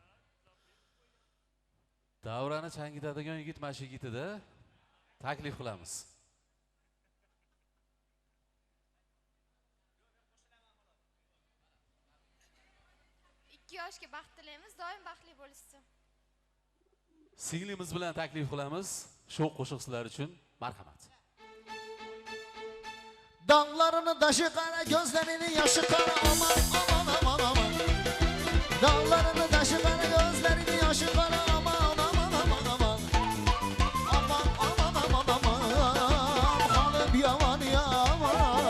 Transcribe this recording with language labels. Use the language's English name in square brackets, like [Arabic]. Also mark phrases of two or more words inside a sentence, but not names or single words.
[Uzbek] Davrani changitadigan yigit mana shu yigitida taklif qilamiz. 2 yoshga baxt tilaymiz, doim baxtli bo'lishsin. Singlimiz bilan taklif qilamiz. Shu qo'shiq sizlar uchun marhamat. [Azerbaijani] Dağlarını daşı kara, gözlerini yaşı kara, aman aman aman aman. Dağlarını daşı kara, gözlerini yaşı kara, aman aman aman aman. Aman aman aman aman. Halim yaman yaman.